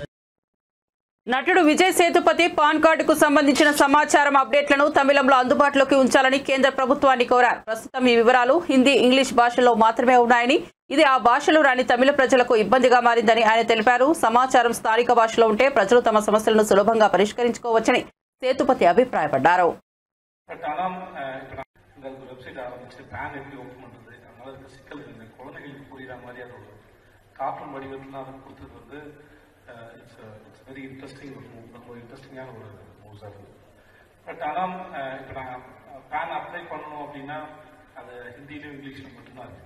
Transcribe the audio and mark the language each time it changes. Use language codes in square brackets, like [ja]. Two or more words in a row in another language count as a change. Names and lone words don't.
[te] నటుడు విజయ్ సేతుపతి పాన్ కార్డుకు సంబంధించిన సమాచారం అప్డేట్లను తమిళంలో అందుబాటులోకి ఉంచాలని కేంద్ర ప్రభుత్వాన్ని కోరారు. ప్రస్తుతం ఈ వివరాలు హిందీ, ఇంగ్లీష్ భాషల్లో మాత్రమే ఉన్నాయని, ఇది ఆ భాషలో రాని తమిళ ప్రజలకు ఇబ్బందిగా మారిందని ఆయన తెలిపారు. సమాచారం స్థానిక భాషలో ఉంటే ప్రజలు తమ సమస్యలను సులభంగా పరిష్కరించుకోవచ్చని సేతుపతి అభిప్రాయపడ్డారు. [en] very interesting [ta] ஒரு மூவ், ரொம்ப இன்ட்ரெஸ்டிங்கான ஒரு மூவ்ஸாக இருக்குது. பட் ஆனால் இப்போ நாங்கள் பேன் அப்ளை பண்ணணும் அப்படின்னா அது ஹிந்தியிலும் இங்கிலீஷ்லையும் மட்டும்தான் இருக்குது.